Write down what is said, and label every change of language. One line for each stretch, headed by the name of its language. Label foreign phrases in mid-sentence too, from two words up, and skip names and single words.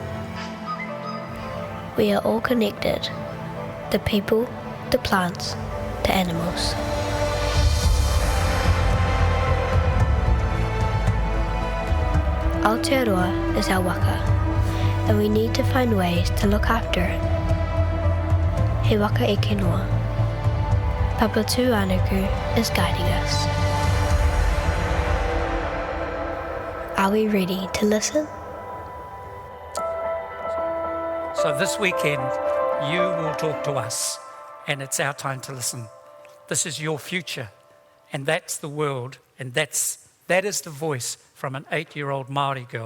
English: We are all connected. The people, the plants, the animals. Aotearoa is our waka, and we need to find ways to look after it.
Māori: He waka eke noa.
English: Papatuanuku is guiding us. Are we ready to listen? So this weekend, you will talk to us, and it's our time to listen. This is your future, and that's the world, and that is the voice from an 8-year-old Māori girl.